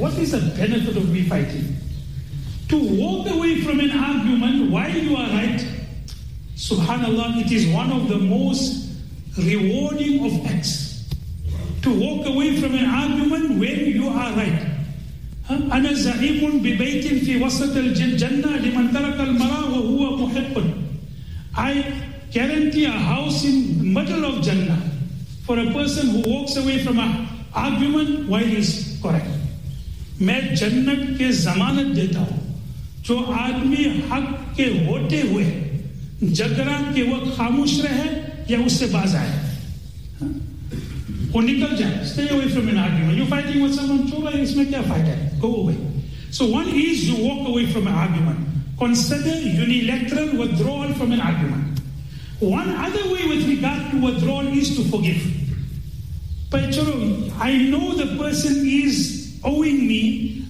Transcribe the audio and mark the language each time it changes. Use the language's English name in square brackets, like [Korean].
[English] What is the benefit of me fighting? To walk away from an argument while you are right, subhanallah, it is one of the most rewarding of acts. To walk away from an argument when you are right. [Arabic] أنا زعيم ببيت في وسط الجنة لمن ترك المرا وهو محق. [English] I guarantee a house in the middle of Jannah for a person who walks away from an argument while he is correct. [Urdu] میں جنت کے ضمانت دیتا ہوں جو آدمی حق کے ہوتے ہوئے جھگڑا کے وقت خاموش رہے یا اس سے باز آئے. [English] Stay away from an argument. You're fighting with someone, chola, it's not a fighter. Go away. So one is, you walk away from an argument. Consider unilateral withdrawal from an argument. One other way with regard to withdrawal is to forgive. But chola, I know the person is owing me,